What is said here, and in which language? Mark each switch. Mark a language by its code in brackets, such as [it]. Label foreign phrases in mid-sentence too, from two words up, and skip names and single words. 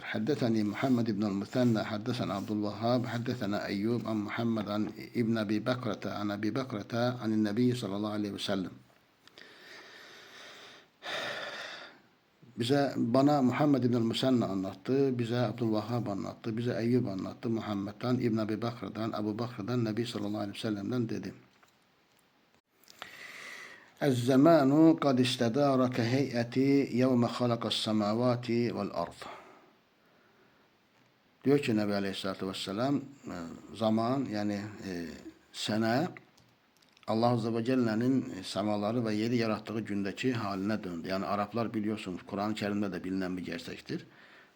[ar] حدثني محمد بن المثنى حدثنا عبد الوهاب حدثنا أيوب عن محمد عن ابن أبي بكرة عن أبي بكرة عن النبي صلى الله عليه وسلم. [tr] Bana Muhammed ibn-i Müsenna anlattı, bize Abdülvahhab anlattı, bize Eyyub anlattı, Muhammed'den, İbn Abi Bakra'dan, Ebu Bakra'dan, Nebi [ar] صلى الله عليه وسلم'den [tr] dedi. [ar] الزمان قد استدار كهيئة يوم خلق السماوات والأرض. [tr] Diyor ki Nebi [ar] عليه الصلاة والسلام [tr] zaman yani sene Allah [ar] عز وجل'nin [tr] semaları ve yeri yarattığı gündeki haline döndü. Yani Araplar biliyorsunuz Kur'an-ı Kerim'de de bilinen bir gerçektir.